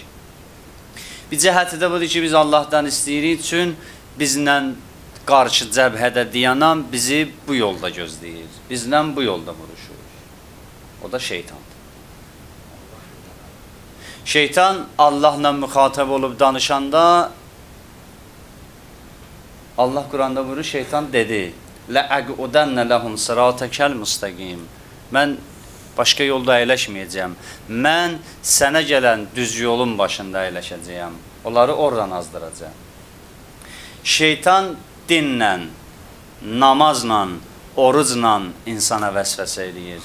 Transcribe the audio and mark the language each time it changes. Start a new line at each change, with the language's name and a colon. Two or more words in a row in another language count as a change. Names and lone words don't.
Azerbaijani: Bir cəhəti də budur ki, biz Allahdan istəyirik üçün bizlə qarşı cəbhədə dayanan bizi bu yolda gözləyir. Bizlə bu yolda vuruşur. O da şeytandır. Şeytan Allahla müxatab olub danışanda Allah Quranda buyurur, şeytan dedi,
Arabic: لَأَقْعُدَنَّ لَهُمْ صِرَاطَكَ الْمُسْتَقِيمِ
Azerbaijani: Mən başqa yolda əyləşməyəcəm. Mən sənə gələn düz yolun başında əyləşəcəyəm. Onları oradan azdıracağım. Şeytan dinlə, namazla, orucla insana vəsvəsə eləyir.